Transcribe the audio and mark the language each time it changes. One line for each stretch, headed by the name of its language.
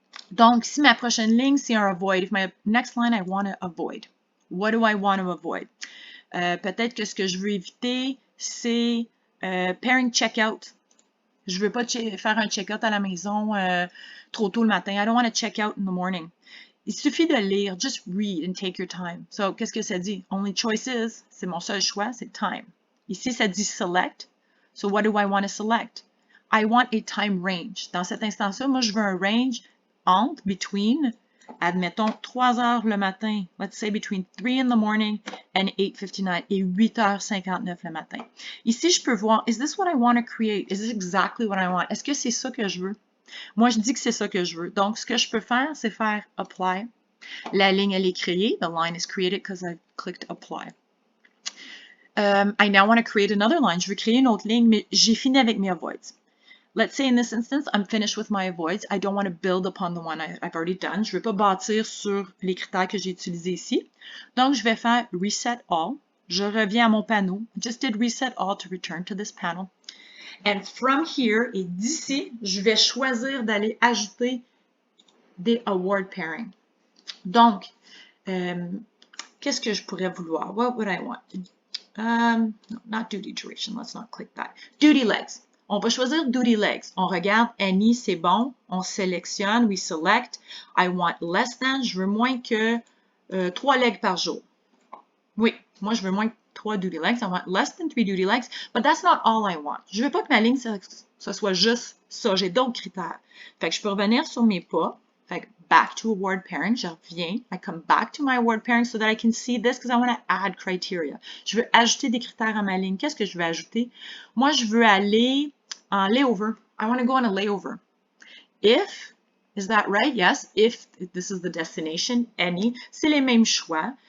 French: Donc, si ma prochaine ligne, c'est un avoid,
English: if my next line I want to avoid, what do I want to avoid?
French: Peut-être que ce que je veux éviter, c'est pairing checkout. Je ne veux pas faire un check-out à la maison trop tôt le matin.
English: I don't want to check out in the morning.
French: Il suffit de lire,
English: just read and take your time.
French: So, qu'est-ce que ça dit?
English: Only choices,
French: c'est mon seul choix, c'est time. Ici, ça dit select.
English: So, what do I want to select? I want a time range.
French: Dans cette instance-là, moi, je veux un range entre, between, admettons, 3 heures le matin.
English: Let's say between 3 in the morning and 8:59
French: et 8h59 le matin. Ici, je peux voir,
English: is this what I want to create? Is this exactly what I want?
French: Est-ce que c'est ça que je veux? Moi, je dis que c'est ça que je veux. Donc, ce que je peux faire, c'est faire apply. La ligne, elle est créée.
English: The line is created because I clicked apply. I now want to create another line.
French: Je veux créer une autre ligne, mais j'ai fini avec mes avoids.
English: Let's say in this instance, I'm finished with my avoids. I don't want to build upon the one I've already done.
French: Je ne veux pas bâtir sur les critères que j'ai utilisés ici. Donc, je vais faire reset all. Je reviens à mon panneau.
English: I just did reset all to return to this panel. And from here,
French: et d'ici, je vais choisir d'aller ajouter des award pairing. Donc, qu'est-ce que je pourrais vouloir?
English: What would I want? No, not duty duration. Let's not click that. Duty legs.
French: On va choisir duty legs. On regarde any, c'est bon. On sélectionne,
English: we select. I want less than.
French: Je veux moins que 3 legs par jour. Oui, moi, je veux moins que 3 duty legs.
English: I want less than 3 duty legs, but that's not all I want.
French: Je veux pas que ma ligne, ce soit juste ça. J'ai d'autres critères. Fait que je peux revenir sur mes pas. Fait que back to award pairing. Je reviens.
English: I come back to my award pairing so that I can see this because I want to add criteria.
French: Je veux ajouter des critères à ma ligne. Qu'est-ce que je veux ajouter? Moi, je veux aller en layover.
English: I want to go on a layover. If, is that right? Yes. If this is the destination, any,
French: c'est les mêmes choix.